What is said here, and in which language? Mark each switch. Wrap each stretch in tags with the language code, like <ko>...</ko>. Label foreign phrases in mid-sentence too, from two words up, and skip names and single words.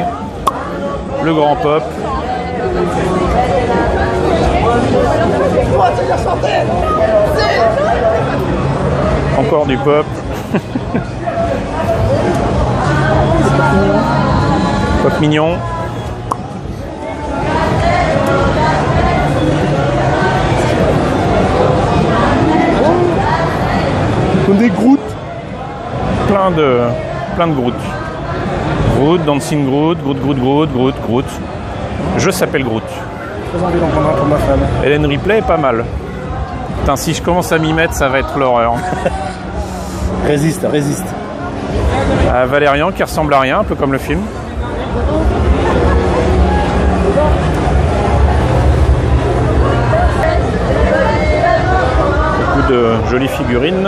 <fr>Le grand pop. Encore du pop. Pop mignon. Comme des Groot. Plein de Groot. Groot, Dancing Groot, Groot. Je s'appelle Groot. Très envie d'en prendre un pour ma femme. Hélène Ripley est pas mal. Putain, si je commence à m'y mettre, ça va être l'horreur. Résiste. Valérian qui ressemble à rien, un peu comme le film. Beaucoup de jolies figurines.</fr>